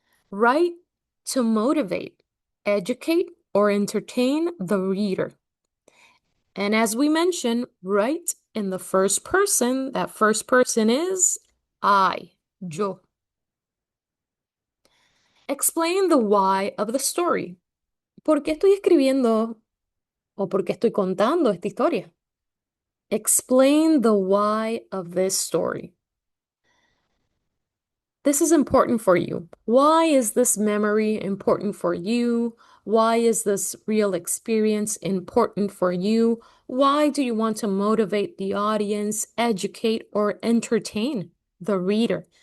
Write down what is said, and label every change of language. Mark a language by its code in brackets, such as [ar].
[en] Write to motivate, educate, or entertain the reader. And as we mentioned, write in the first person. That first person is I, yo. Explain the why of the story. [es] ¿Por qué estoy escribiendo o por qué estoy contando esta historia? [en] Explain the why of this story. This is important for you. Why is this memory important for you? Why is this real experience important for you? Why do you want to motivate the audience, educate, or entertain the reader?